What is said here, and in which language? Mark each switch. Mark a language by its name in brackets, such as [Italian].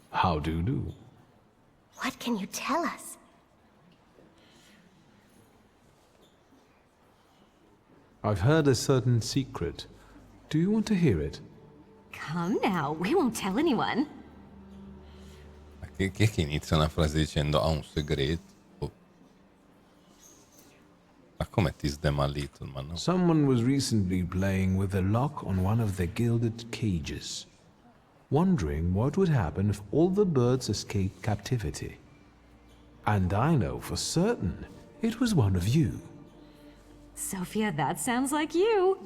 [English] How do you do? What can you tell us? I've heard a certain secret. Do you want to hear it? Come now, we won't tell anyone. [Italian] Che inizia una frase dicendo ha un segreto? Ma come ti sdemalito, ma no? [English] Someone was recently playing with a lock on one of the gilded cages. wondering what would happen if all the birds escaped captivity. And I know for certain it was one of you. Sophia, that sounds like you.